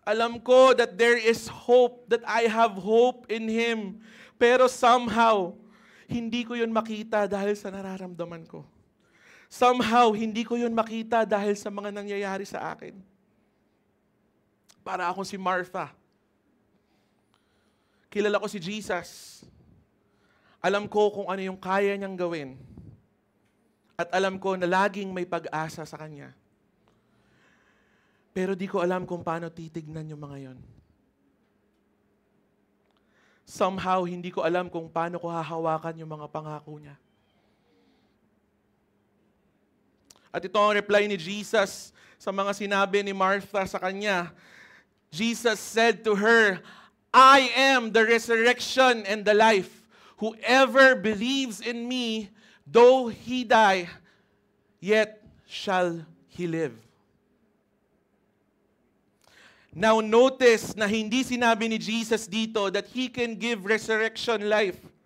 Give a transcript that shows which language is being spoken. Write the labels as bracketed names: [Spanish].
[Filipino] Alam ko [English] that there is hope, that I have hope in Him. [Filipino] Pero somehow, hindi ko yun makita dahil sa nararamdaman ko. Somehow, hindi ko yun makita dahil sa mga nangyayari sa akin. Para akong si Martha. Kilala ko si Jesus. Alam ko kung ano yung kaya niyang gawin. At alam ko na laging may pag-asa sa Kanya. Pero di ko alam kung paano titignan yung mga yon. Somehow, hindi ko alam kung paano ko hahawakan yung mga pangako niya. At ito ang reply ni Jesus sa mga sinabi ni Martha sa kanya. [English] Jesus said to her, I am the resurrection and the life. Whoever believes in me, though he die, yet shall he live. Now notice [Filipino] na hindi sinabi ni Jesus dito [English] that He can give resurrection life.